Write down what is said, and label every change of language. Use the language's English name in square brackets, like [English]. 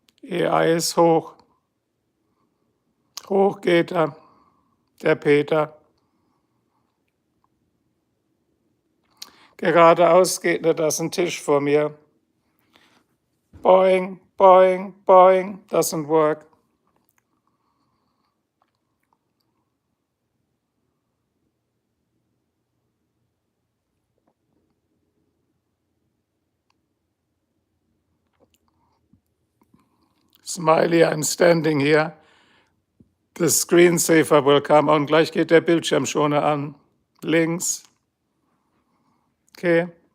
[German] AI ist hoch. Hoch geht er, der Peter. Geradeaus geht nicht, das ist ein Tisch vor mir. [English] Boing, boing, boing, doesn't work. Smiley, I'm standing here. The screensaver will come on. [German] Gleich geht der Bildschirmschoner an. Links. Okay.